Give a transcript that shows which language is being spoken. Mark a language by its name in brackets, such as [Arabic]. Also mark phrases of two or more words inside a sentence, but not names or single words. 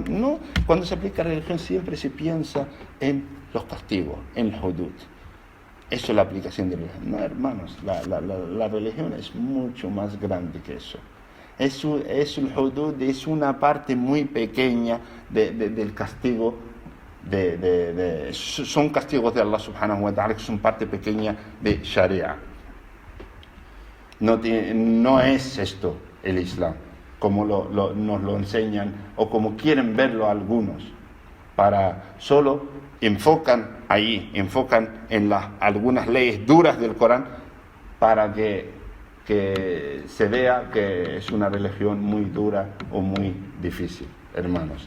[Spanish] No, cuando se aplica la religión siempre se piensa en los castigos, en el hudud. Eso es la aplicación de la religión. No, hermanos, la religión es mucho más grande que eso. Es el hudud, es una parte muy pequeña del castigo. Son castigos de Allah [Arabic] سبحانه وتعالى, [Spanish] que son parte pequeña de Sharia. No es esto el Islam, como nos lo enseñan o como quieren verlo algunos. Solo enfocan en algunas leyes duras del Corán para que se vea que es una religión muy dura o muy difícil, hermanos.